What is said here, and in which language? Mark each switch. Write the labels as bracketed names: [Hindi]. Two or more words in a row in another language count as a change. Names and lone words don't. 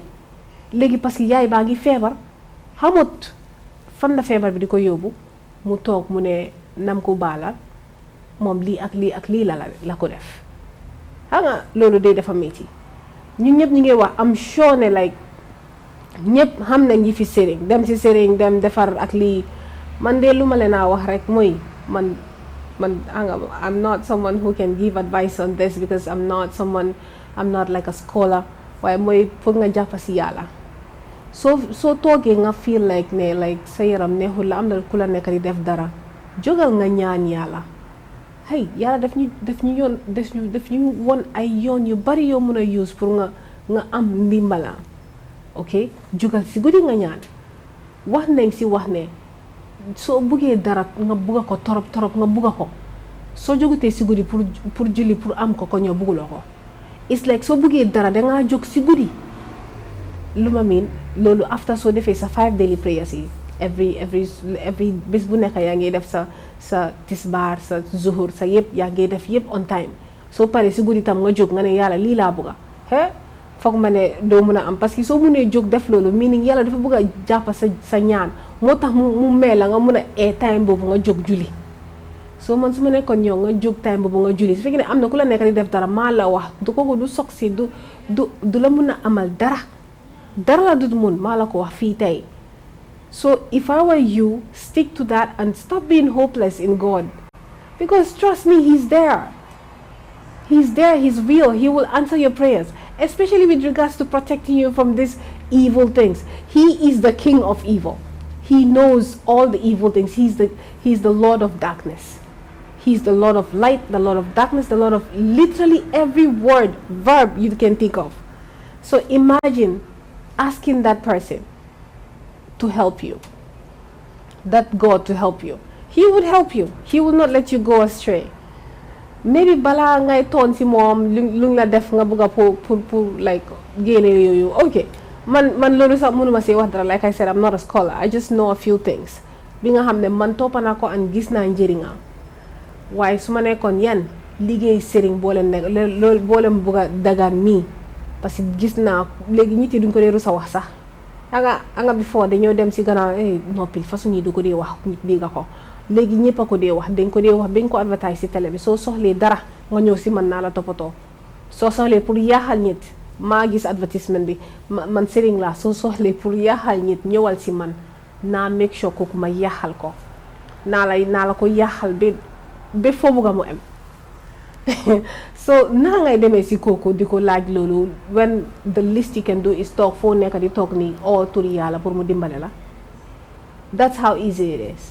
[Wolof] léegi [French] parce que [Wolof] yaay baa ngi feebar xamut fan la feebar bi di ko yóbbu, mu toog mu ne nam ko baalal moom lii ak lii ak lii la ko def. xam nga loolu day dafa métti. ñun ñëpp ñu ngi wax am sure ne like ñëpp xam nañ ñi fi sëriñ dem si sëriñ dem defar ak lii. man de lu ma leen a wax rek mooy man [English] I'm not someone who can give advice on this because I'm not like a scholar, [Wolof] waaye mooy pour nga jàpp si yàlla. soo toogee nga [English] feel like [Wolof] ne like sa yaram neexul la, am na ku la nekk di def dara, jógal nga ñaan yàlla. hey yàlla daf ñu won ay yoon yu bari yoo mën a use pour nga am ndimbala. ok jógal si guddi nga ñaan. wax nañ si wax ne soo buggee dara nga bugga ko torop nga bugga ko, soo jógutee si guddi pour julli pour am ko ñoo bugguloo ko. [English] it's like [Wolof] soo buggee dara dangaa jóg si guddi. lu ma miin loolu after soo defee sa [English] 5 daily prayers [Wolof] yi every bés bu nekk yaa ngi def sa tisbaar sa zuhur sa yëpp yaa ngi def yëpp [English] on time. [Wolof] soo paree si guddi tam nga jóg nga ne yàlla lii laa bugga foog ma ne doo mun a am, [French] parce que [Wolof] soo munee jóg def loolu meaning yàlla dafa bëgg a jàpp sa ñaan, moo tax mu mel la nga mun a time boobu nga jóg julli. soo man su ma nekkoon ñëw nga jóg time boobu nga julli, su fekkee ne am na ku la nekk di def dara maa la wax du kooku du soog si du la mun a amal dara la du mun, maa la ko wax fii tey. [English] so if I were you, stick to that and stop being hopeless in God, because trust me, He's there, He's real. He will answer your prayers, especially with regards to protecting you from these evil things. He is the king of evil. He knows all the evil things. He's the Lord of darkness. He's the Lord of light, the Lord of darkness, the Lord of literally every verb you can think of. So imagine asking that person to help you, that God to help you. He would help you. He will not let you go astray. [Wolof] Maybe bala ngay ton si mom lu la def nga bëgga pour like génne yooyu. Okay, man loolu sax mënuma see wax dara. [English] Like I said, I'm not a scholar. I just know a few things [Wolof] bi nga xam ne man toppa naa ko and gis naa njëriñam. waaye su ma nekkoon yan liggéey sëriñ boo leen nekk loolu boo leen bëgg a dagaan nii, [French] parce que [Wolof] gis naa léegi nit yi duñ ko dee rus a wax sax. anga before dañoo dem si gannaaw noppi façon yi du ko dee wax nit dégg ko. léegi ñëpp a ko dee wax dañ ko advertise ci télé bi. soo soxlee dara nga ñëw si man naa la toppatoo. soo soxlee pour yaaxal nit maa gis advertisement bi man sëriñ laa. soo soxlee pour yaaxal nit ñëwal si man naa [English] make sure [Wolof] kooku ma yaaxal ko. naa la ko yaaxal ba foo bugga mu am. so naa ngay demee si kooku di ko laaj loolu, [English] when the least you can do is [Wolof] toog foo nekk di toog nii turi yàlla pour mu dimbale la. [English] that's how easy it is.